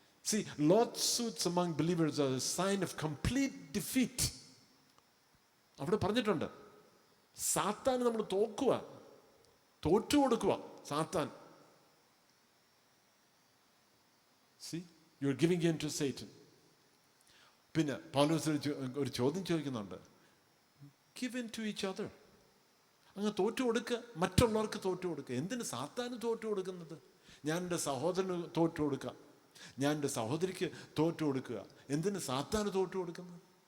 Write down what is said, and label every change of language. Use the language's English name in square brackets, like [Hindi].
[English] See, lawsuits among believers are a sign of complete defeat. [Malayalam] അവിടെ പറഞ്ഞിട്ടുണ്ട്, സാത്താൻ നമ്മൾ തോറ്റു കൊടുക്കുക. സാത്താൻ. [English] See, you are giving in to Satan. [Malayalam] പിന്നെ പൗലോസ് ഒരു ചോദ്യം ചോദിക്കുന്നുണ്ട്, [English] give in to each other. [Malayalam] അങ്ങ് തോറ്റു കൊടുക്കുക, മറ്റുള്ളവർക്ക് തോറ്റു കൊടുക്കുക. എന്തിന് സാത്താന് തോറ്റു കൊടുക്കുന്നത്? ഞാൻ എൻ്റെ സഹോദരന് തോറ്റു കൊടുക്കുക, ഞാൻ എൻ്റെ സഹോദരിക്ക് തോറ്റു കൊടുക്കുക. എന്തിന് സാത്താന് തോറ്റു കൊടുക്കുന്നത്?